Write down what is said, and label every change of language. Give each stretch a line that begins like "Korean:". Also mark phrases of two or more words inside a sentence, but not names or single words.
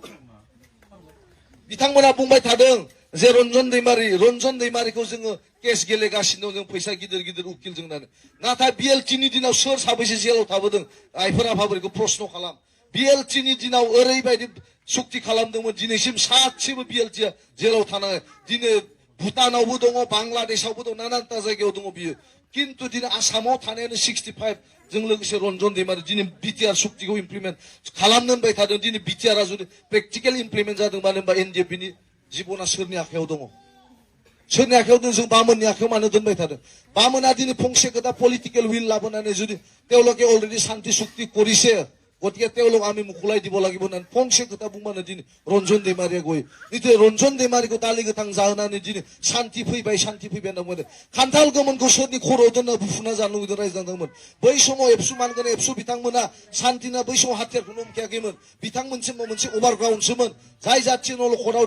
Bodo: बिथांमोना बुंबाय थादों जे रन्जन दैमारिखौ जोङो केस गेलेगासिनो दं जों फैसा गिदिर गिदिर उकिल जोंनानो नाथाय बिएलटिनि दिनाव सोर साबैसे जेलाव थाबोदों आइफोर आफाफोरखौ प्रश्न खालाम बिएलटिनि दिनाव ओरैबायदि सुक्ति खालामदोंमोन दिनैसिम सासेबो बिएलटिआ जेलाव थानाङा दिनै भुटानावबो दङ बांलादेशआवबो दं नानानथा जायगायाव दङ बियो किन्तु दिनै आसामाव थानायानो 65 जों लोगोसे रन्जन दैमारि दिनै बिटिआर सुक्तिखौ इमप्लिमेन्ट खालामनो होनबाय थादों दिनै बिटिआरआ जुदि
English: practical implement
Bodo: जादों मानो होनबा एनडिएफबिनि जिबना सोरनि आखायाव दङ सोरनि आखायाव दं जों बामोननि आखायाव मानो दोनबाय थादों बामोना दिनै फंसे खोथा
English: political will
Bodo: लाबोनानै जुदि
Assamese: তেওঁলোকে অলরেডি শান্তি চুক্তি কৰিছে গতিকে তেওঁলোক আমি মুকুলাই দিব লাগিব না
Bodo: ফংसे खोथा बुंबानो दिनै रन्जन दैमारिया गयो निते रन्जन दैमारिखौ दालि गोथां जाहोनानै दिनै शान्ति फैबाय होनना बुंदों खान्थाल गोमोनखौ सोरनि खर'आव दोनना बुफुना जानो लुगैदों रायज्लांदोंमोन बै समाव एबसु मानगोन एबसु बिथांमोना शान्तिना बै समाव हाथियारखौनो हमखायाखैमोन बिथांमोनसिम मोनसे अभारग्राउन्डसोमोन जाय जाथि नलखराव